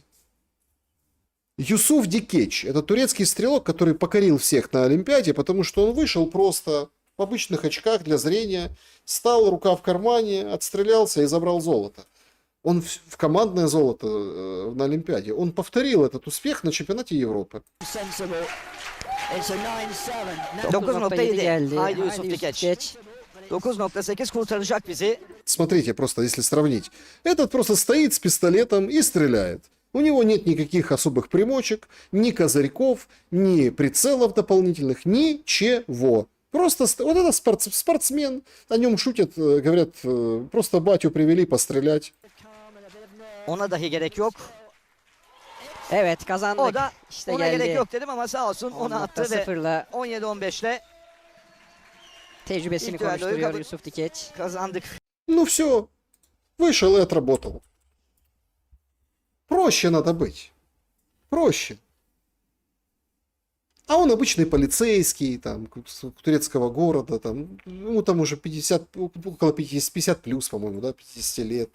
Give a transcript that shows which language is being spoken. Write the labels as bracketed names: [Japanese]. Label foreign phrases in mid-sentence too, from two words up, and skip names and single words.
[Russian] Юсуф Дикеч – это турецкий стрелок, который покорил всех на Олимпиаде, потому что он вышел просто в обычных очках для зрения, стал, рука в кармане, отстрелялся и забрал золото. Он в командное золото на Олимпиаде. Он повторил этот успех на чемпионате Европы. [Turkish] 9.7 geldi. Haydi Yusuf Dikeç. 9.8 kurtaracak bizi. [Russian] Смотрите, просто если сравнить. Этот просто стоит с пистолетом и стреляет. У него нет никаких особых примочек, ни козырьков, ни прицелов дополнительных, ничего. Просто вот это спортсмен, о нем шутят, говорят, просто батю привели пострелять. [Turkish] Ona dahi gerek yok. Evet kazandık. O da İşte ona geldi. gerek yok dedim ama sağ olsun ona attı ve 17-15'le Tecrübesini İlk düelloyu konuşturuyor kabul- Yusuf Dikeç. kazandık. [Russian] Ну все, вышел и отработал. Проще надо быть. Проще. А он обычный полицейский, там, турецкого города, там, ему там уже 50, около 50 плюс, по-моему, да, 50 лет.